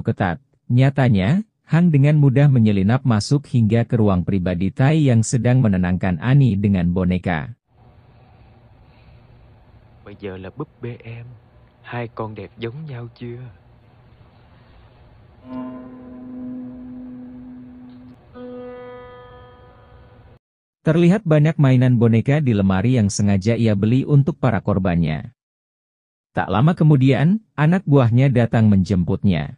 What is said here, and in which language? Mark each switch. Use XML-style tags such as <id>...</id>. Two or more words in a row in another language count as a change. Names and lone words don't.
<id>ketat, nyatanya, Hang dengan mudah menyelinap masuk hingga ke ruang pribadi Tai yang sedang menenangkan Ani dengan boneka.</id> <vi>Bây giờ là búp bê em, hai con đẹp giống nhau chưa?</vi> <id>Terlihat banyak mainan boneka di lemari yang sengaja ia beli untuk para korbannya. Tak lama kemudian, anak buahnya datang menjemputnya.</id>